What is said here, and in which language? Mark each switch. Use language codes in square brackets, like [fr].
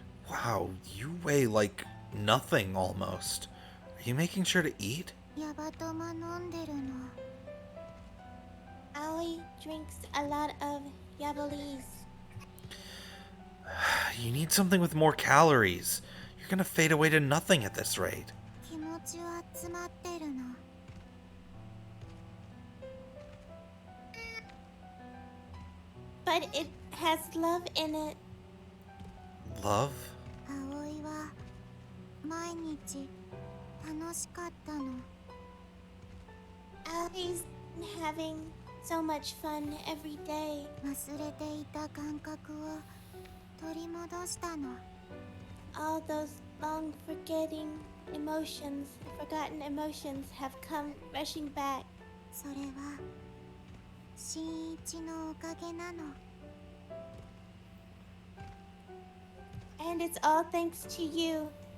[en] Wow, you weigh like nothing almost. Are you making sure to eat? [ja] ヤバトマ飲んでるの。 [en] Aoi drinks a lot of Yabalese. You need something with more calories. You're gonna fade away to nothing at this rate. [ja] 気持ちは詰まってるの。 [en] But it has love in it. Love? [ja] 葵は毎日楽しかったの。 [en] Aoi's having so much fun every day. [ja] 忘れていた感覚を取り戻したの。 [en] All those long forgotten emotions have come rushing back. [ja] それは新一のおかげなの。 [en] And it's all thanks to you.